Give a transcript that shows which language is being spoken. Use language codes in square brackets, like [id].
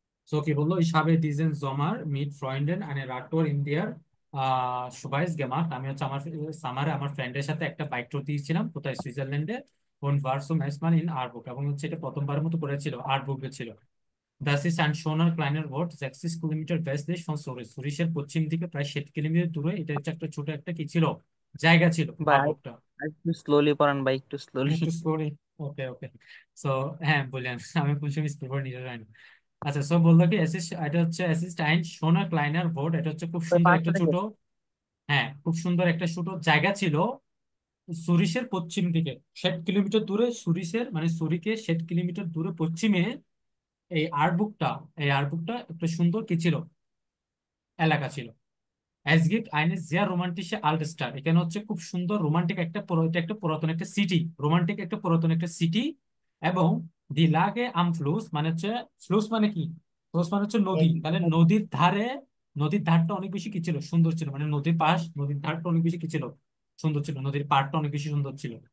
[bn] So কি বললো, [de] ich habe diesen Sommer mit Freunden eine Radtour in der Schweiz gemacht। [bn] আমি হচ্ছে আমার সামারে আমার ফ্রেন্ডের সাথে একটা বাইক ট্যুর দিয়েছিলাম, কোথায়, সুইজারল্যান্ডে। [de] und war zum ersten Mal in Aarburg, [bn] এবং হচ্ছে এটা প্রথমবারের মতো করেছিল, আরবুগে ছিল। [de] Das ist ein schöner kleiner Ort, 60 Kilometer westlich von Zürich। [bn] জুরিখের পশ্চিম দিকে প্রায় 60 কিলোমিটার দূরে, এটা হচ্ছে একটা ছোট একটা কি ছিল, জায়গা ছিল, ভাই আরবুগটা। একটু স্লোলি পড়ান ভাই, একটু স্লোলি। একটু স্লোরি। ওকে ওকে। সো হ্যাঁ বললেন, আমি কোন সময় স্পিড নিজে জানি না। আচ্ছা, সো বললো কি এটা হচ্ছে অ্যাসিস্ট আইন সোনা ক্লাইনার বোর্ড, এটা হচ্ছে খুব সুন্দর একটা ছোট, হ্যাঁ খুব সুন্দর একটা ছোট জায়গা ছিল, সুরিশের পশ্চিম দিকে 60 কিলোমিটার দূরে, সুরিশের মানে সুরিকে 60 কিলোমিটার দূরে পশ্চিমে। এই আর্টবুকটা, একটা সুন্দর কি ছিল, এলাকা ছিল। [de] Es gibt eine sehr romantische Altstadt। [bn] এখানে হচ্ছে খুব সুন্দর রোমান্টিক একটা এটা একটা পুরাতন একটা সিটি, রোমান্টিক একটা পুরাতন একটা সিটি। এবং দি লাগে আম ফ্লুস মানে হচ্ছে, ফ্লুস মানে কি, ফ্লুস মানে হচ্ছে নদী, তাহলে নদীর ধারে, নদীর ধারটা অনেক বেশি কি ছিল, সুন্দর ছিল, মানে নদীর পাশ, নদীর ধারটা অনেক বেশি কি ছিল, সুন্দর ছিল, নদীর পাড়টা অনেক বেশি সুন্দর ছিল।